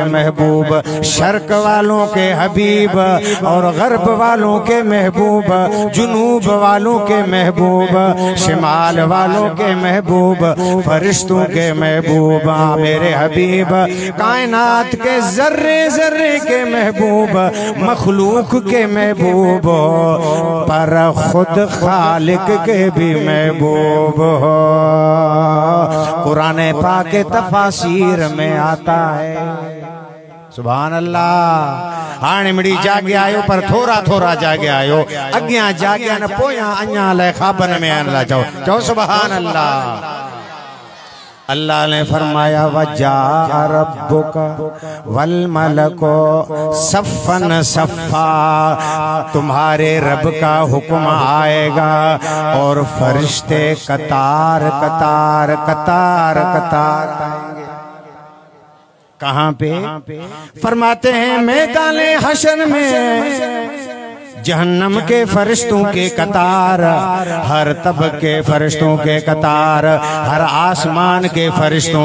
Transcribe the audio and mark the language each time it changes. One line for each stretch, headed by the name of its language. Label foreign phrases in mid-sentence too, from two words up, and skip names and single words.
Urdu: محبوب شرق والوں کے حبیب اور غرب والوں کے محبوب جنوب والوں کے محبوب شمال والوں کے محبوب فرشتوں کے محبوب میرے حبیب کائنات کے ذرے ذرے کے محبوب مخلوق کے محبوب پر خود خالق کے بھی محبوب ہو قرآن پاک تفاسیر میں آتا ہے سبحان اللہ
Saraiki: ہانے مڑی جاگے آئیو پر تھورا تھورا جاگے آئیو اگیاں جاگے آنا پویاں انیاں لے خوابن میں آنا چاہو
Urdu: سبحان اللہ اللہ نے فرمایا
Arabic: وَجَاءَ رَبُّكَ وَالْمَلَكُ صَفًّا صَفًّا
Urdu: تمہارے رب کا حکم آئے گا اور فرشتے قطار قطار قطار قطار آئیں گے کہاں پہ فرماتے ہیں میدان حشر میں جہنم کے فرشتوں کے قطار ہر طبق کے فرشتوں کے قطار ہر آسمان کے فرشتوں